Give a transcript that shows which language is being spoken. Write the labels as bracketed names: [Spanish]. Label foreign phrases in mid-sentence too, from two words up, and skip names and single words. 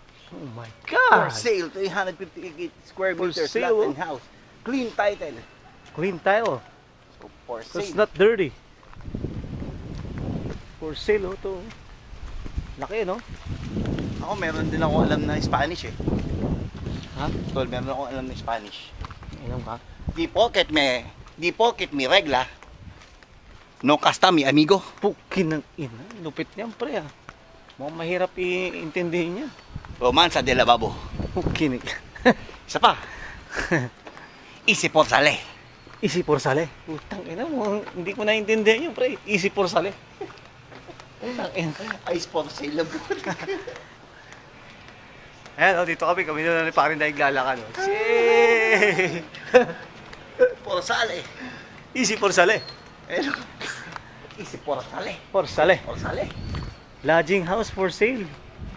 [English] Oh my For God! sale, 350 square For meters sale, lot and house. Clean title. Clean tile. So, for So it's sale. not dirty. For sale, oh, to. [Filipino] Laki, no? Ako meron din ako alam na Spanish eh. Ha? Tol, meron ako alam na Spanish. Inom ka? [Spanish] Di pocket me regla. No casta mi amigo. [Filipino] Pukin ng ina. Lupit niyan, pre, ah. Mukhang mahirap iintindihin yan. [Spanish] Romanza de lavabo. [Filipino] Pukin. Isa pa. [Spanish] Easy por sale. Easy por sale. [Filipino] Putang ina, mukhang hindi ko naiintindihan yun, pre. [Spanish] Easy por sale. [Filipino] Putang ina. [Spanish] Ice por sale. [Filipino] Ayan, oh, dito kami na ni parin dahil lalakad. [English] Oh. Shit! [Spanish] Por sale. Easy por sale. Easy por sale. Por sale. Por sale. [English] Lodging house for sale.